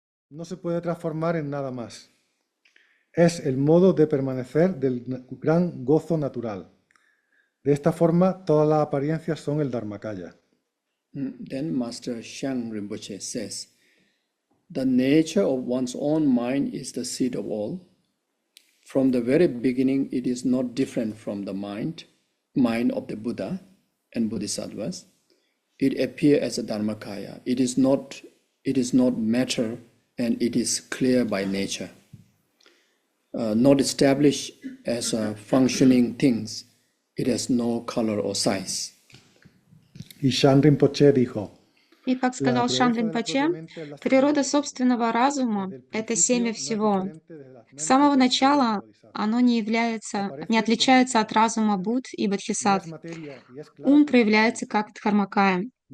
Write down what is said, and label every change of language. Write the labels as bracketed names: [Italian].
[Spanish] No se puede transformar en nada más. Es el modo de permanecer del gran gozo natural. De esta forma, todas las apariencias son el Dharmakaya. [English] Then Master Shang Rinpoche says, the nature of one's own mind is the seed of all. From the very beginning, it is not different from the mind of the Buddha and Bodhisattvas. It appears as a Dharmakaya. It is not matter, and it is clear by nature. Not established as functioning things. It has no color or size. [Spanish] Y Shan Rinpoche dijo, [Russian] И, как сказал Шан Ринпоче, природа собственного разума — это семя всего. С самого начала оно не отличается от разума Будд и Бодхисаттв. Ум проявляется как Дхармакая.